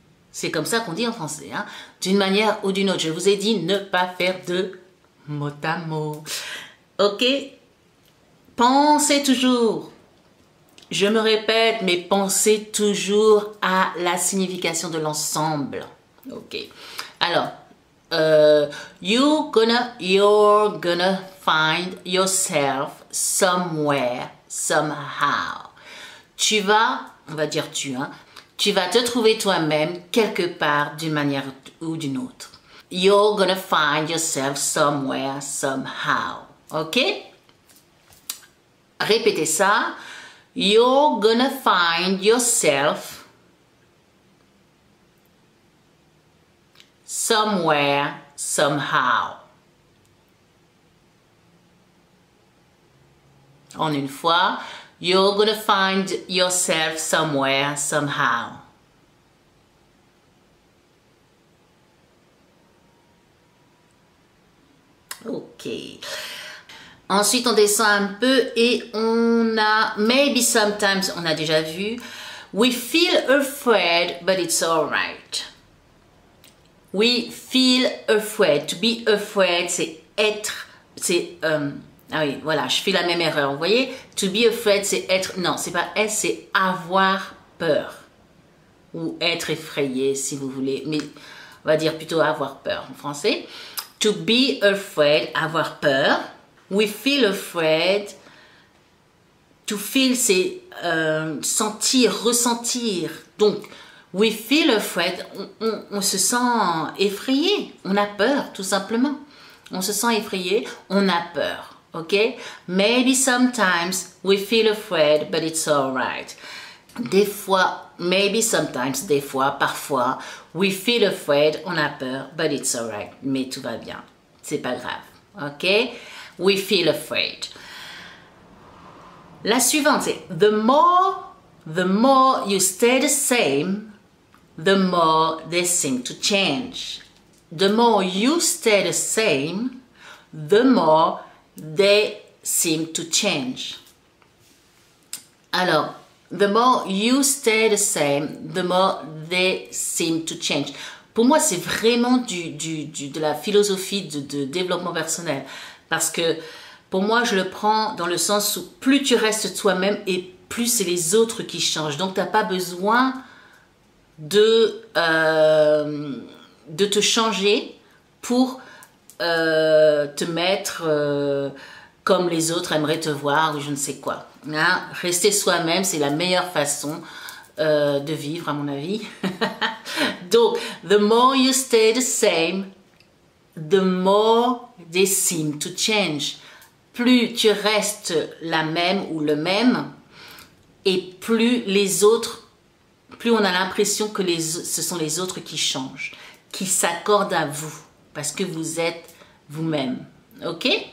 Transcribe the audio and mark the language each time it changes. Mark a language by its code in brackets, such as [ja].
[fr] C'est comme ça qu'on dit en français, hein? D'une manière ou d'une autre. Je vous ai dit ne pas faire de mot à mot. Ok? Pensez toujours. Je me répète, mais pensez toujours à la signification de l'ensemble. Ok. [en] Alors, you're gonna find yourself somewhere, somehow. [fr] Tu vas, on va dire tu, hein, tu vas te trouver toi-même quelque part d'une manière ou d'une autre. [en] You're gonna find yourself somewhere, somehow. Ok? [fr] Répétez ça. [en] You're gonna find yourself somewhere, somehow. [fr] En une fois. [en] You're gonna find yourself somewhere, somehow. [fr] Ok. Ensuite, on descend un peu et on a [en] maybe sometimes, [fr] on a déjà vu. [en] We feel afraid, but it's alright. We feel afraid. To be afraid, [fr] c'est être, c'est... ah oui, voilà, je fais la même erreur, vous voyez? [en] To be afraid, [fr] c'est être... Non, c'est pas être, c'est avoir peur. Ou être effrayé, si vous voulez. Mais on va dire plutôt avoir peur en français. [en] To be afraid, [fr] avoir peur. [en] We feel afraid. To feel, [fr] c'est sentir, ressentir. Donc, [en] we feel afraid, [fr] on se sent effrayé. On a peur, tout simplement. On se sent effrayé, on a peur. Ok? [en] Maybe sometimes we feel afraid, but it's alright. [fr] Des fois, [en] maybe sometimes, [fr] des fois, parfois, [en] we feel afraid, [fr] on a peur, [en] but it's alright. [fr] Mais tout va bien. C'est pas grave. Ok? [en] We feel afraid. [fr] La suivante, c'est [en] the more you stay the same, the more they seem to change. The more you stay the same, the more they seem to change. Alors, the more you stay the same, the more they seem to change. [fr] Pour moi, c'est vraiment de la philosophie de développement personnel. Parce que pour moi, je le prends dans le sens où plus tu restes toi-même et plus c'est les autres qui changent. Donc, tu n'as pas besoin de te changer pour te mettre comme les autres aimeraient te voir ou je ne sais quoi. Hein? Rester soi-même, c'est la meilleure façon de vivre à mon avis. [en] Donc, the more you stay the same, the more they seem to change. [fr] Plus tu restes la même ou le même, et plus les autres, plus on a l'impression que ce sont les autres qui changent, qui s'accordent à vous, parce que vous êtes vous-même. Ok?